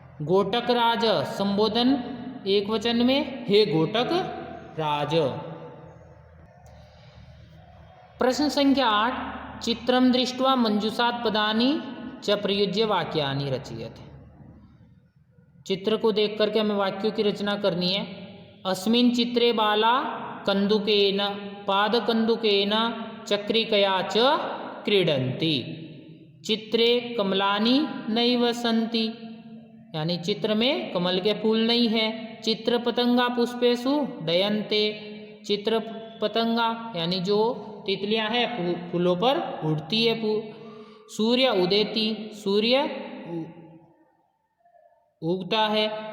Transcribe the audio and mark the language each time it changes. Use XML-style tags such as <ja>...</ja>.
<hi>गोटक राज संबोधन एकवचन में हे गोटक राज।</hi> <sa>प्रश्न संख्या 8, चित्रं दृष्ट्वा मंजूषात् पदानि च प्रयुज्य वाक्यानि रचयेत्।</sa> <hi>चित्र को देख करके हमें वाक्यों की रचना करनी है।</hi> <sa>अस्मिन् चित्रे बाला कन्दुकेन पादकन्दुकेन चक्रिकया च क्रीडन्ति। चित्रे कमलानि नैव सन्ति,</sa> <hi>यानी चित्र में कमल के फूल नहीं है।</hi> <sa>चित्र पतंगा पुष्पेषु डयन्ते।</sa> <hi>चित्र पतंगा यानी जो तितलियां हैं फूलों पर उड़ती है।</hi> <sa>सूर्य उदेति,</sa> <hi>सूर्य उगता है।</hi>